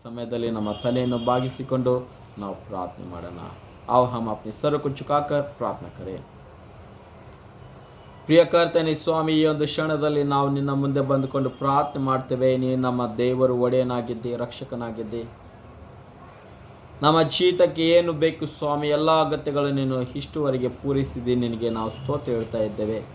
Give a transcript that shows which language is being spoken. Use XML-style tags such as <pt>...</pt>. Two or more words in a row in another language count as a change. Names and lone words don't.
<kn>ಸಮಯದಲ್ಲಿ ನಮ್ಮ ತಲೆಯನ್ನು ಬಾಗಿಸಿಕೊಂಡು ನಾವು ಪ್ರಾರ್ಥನೆ ಮಾಡೋಣ.</kn> <hi>आओ हम अपने सर को झुकाकर प्रार्थना करें.</hi> <kn>ಪ್ರಿಯ ಕರ್ತನೇ ಸ್ವಾಮಿ, ಈ ಒಂದು ಕ್ಷಣದಲ್ಲಿ ನಾವು ನಿನ್ನ ಮುಂದೆ ಬಂದುಕೊಂಡು ಪ್ರಾರ್ಥನೆ ಮಾಡ್ತೇವೆ. ನೀನು ನಮ್ಮ ದೇವರು, ಒಡೆಯನಾಗಿದ್ದೆ, ರಕ್ಷಕನಾಗಿದ್ದೆ. ನಮ್ಮ ಜೀವಿತಕ್ಕೆ ಏನು ಬೇಕು ಸ್ವಾಮಿ, ಎಲ್ಲ ಅಗತ್ಯಗಳನ್ನು ನೀನು ಇಷ್ಟುವರೆಗೆ ಪೂರೈಸಿದೆ. ನಿನಗೆ ನಾವು ಸ್ತೋತ್ರ ಹೇಳ್ತಾ ಇದ್ದೇವೆ.</kn>